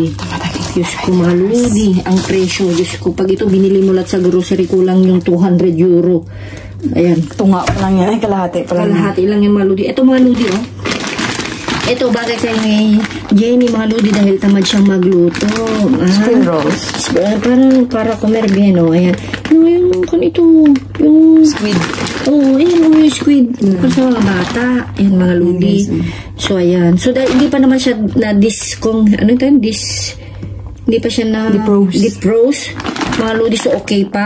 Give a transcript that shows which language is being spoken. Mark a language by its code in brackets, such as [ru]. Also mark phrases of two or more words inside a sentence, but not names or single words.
[tl] Diyos ko, mga Ludi, ang presyo. Diyos ko, pag ito binili mo lahat sa grocery, kulang yung 200 euro. Ayan. Tunga pa lang yan. Kalahati lang yung mga Ludi. Ito, mga Ludi, oh. Ito, bagay kay Jenny, mga Ludi, dahil tamad siyang magluto. [en] Spring rolls. [es] Para comer bien, [tl] oh. Ayan. Yung squid. Oh, ayan, yung squid. Para sa mga bata. Ayan, mga Ludi. So, ayan. So, hindi pa naman siya hindi pa siya na defrost. Mga Ludi, so okay pa.